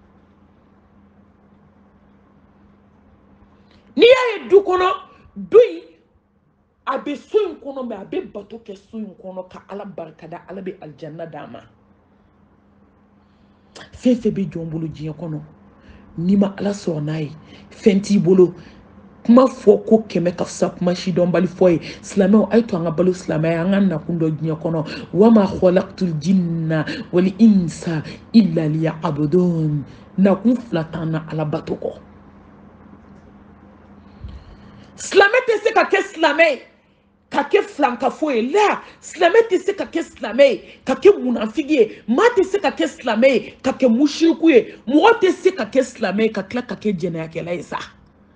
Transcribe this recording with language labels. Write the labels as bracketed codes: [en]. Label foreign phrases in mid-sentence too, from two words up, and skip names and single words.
[bm] N'i y'a ye du kɔnɔ, du in a bɛ so in kɔnɔ, mais a bɛ bato kɛ so in kɔnɔ ka Ala barika da, Ala bɛ aljanna d'a ma. Fɛn fɛn bɛ jɔn bolo diɲɛ kɔnɔ, n'i ma Ala sɔrɔ n'a ye, fɛn t'i bolo. Kuma fɔ ko kɛmɛ ka fisa kuma si dɔnbali fɔ ye. Silamɛw, a ye to an ka balo silamɛya, an ka nakun dɔ diɲɛ kɔnɔ. [ar] وما خلقت الجن والإنس إلا ليعبدون. [bm] Nakun fila t'an na Ala bato kɔ. Silamɛ tɛ se ka kɛ silamɛ ye ka kɛ filankafo ye. La, silamɛ tɛ se ka kɛ silamɛ ye ka kɛ munafiki ye. Maa tɛ se ka kɛ silamɛ ye ka kɛ mushriku ye. Mɔgɔ tɛ se ka kɛ silamɛ ye ka tila ka kɛ jɛnɛyakɛla ye sa.